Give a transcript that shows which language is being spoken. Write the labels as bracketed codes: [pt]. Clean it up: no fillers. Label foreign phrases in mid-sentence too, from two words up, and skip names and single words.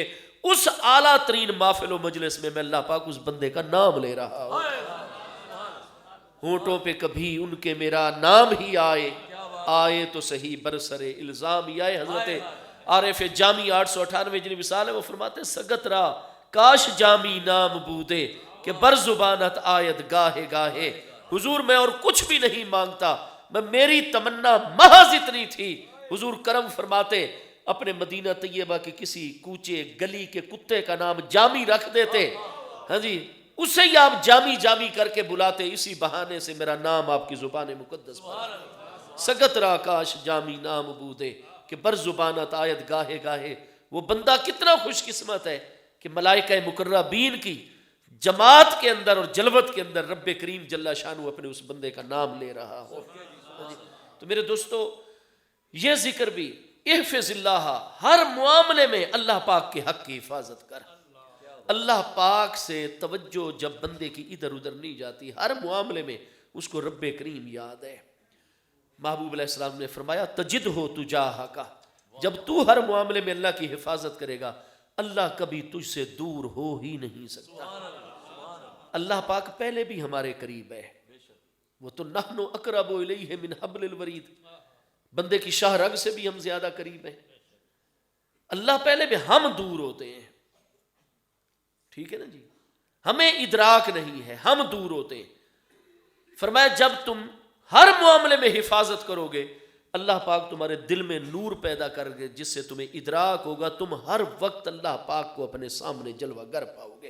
[ur] اس اعلیٰ ترین محفل و مجلس میں اللہ پاک اس بندے کا نام لے رہا ہوں. ہونٹوں پہ کبھی ان کے میرا نام ہی آئے، آئے تو صحیح برسر الزام ہی آئے. حضرت عارف جامی 898 جنہی مثال ہے، وہ فرماتے [fa] سگت را کاش جامی نام بودے، کہ کہ بر زبانت آیت گاہے [ur] گاہے، حضور میں اور کچھ بھی نہیں مانگتا، میں میری تمنا محض اتنی تھی، حضور کرم فرماتے اپنے مدینہ طیبہ کے کسی کوچے گلی کے کتے کا نام جامی رکھ دیتے، ہاں جی، اسے ہی آپ جامی جامی کر کے بلاتے، اسی بہانے سے میرا نام آپ کی زبان مقدس پر [fa] سگت را کاش جامی نام بودے کہ بر زبانت آیت گاہے گاہے۔ [ur] وہ بندہ کتنا خوش قسمت ہے کہ ملائکہ مقربین کی جماعت کے اندر اور جلوت کے اندر رب کریم جل شانہ اپنے اس بندے کا نام لے رہا ہو۔ تو میرے دوستو، یہ ذکر بھی [ar] احفظ اللہ، [ur] ہر معاملے میں اللہ پاک کے حق کی حفاظت کر۔ اللہ پاک سے توجہ جب بندے کی ادھر ادھر نہیں جاتی، ہر معاملے میں اس کو رب کریم یاد ہے۔ محبوب علیہ السلام نے فرمایا [ar] تجد ہو تجاہ [ur] کا، جب تو ہر معاملے میں اللہ کی حفاظت کرے گا، اللہ کبھی تجھ سے دور ہو ہی نہیں سکتا۔ اللہ پاک پہلے بھی ہمارے قریب ہے، وہ تو [ar] نحن اقرب الیہ من حبل الورید، [ur] بندے کی شاہ رگ سے بھی ہم زیادہ قریب ہیں۔ اللہ پہلے بھی، ہم دور ہوتے ہیں، ٹھیک ہے نا جی، ہمیں ادراک نہیں ہے، ہم دور ہوتے ہیں۔ فرمایا جب تم ہر معاملے میں حفاظت کرو گے، اللہ پاک تمہارے دل میں نور پیدا کر گے جس سے تمہیں ادراک ہوگا، تم ہر وقت اللہ پاک کو اپنے سامنے جلوہ گر پاؤ گے۔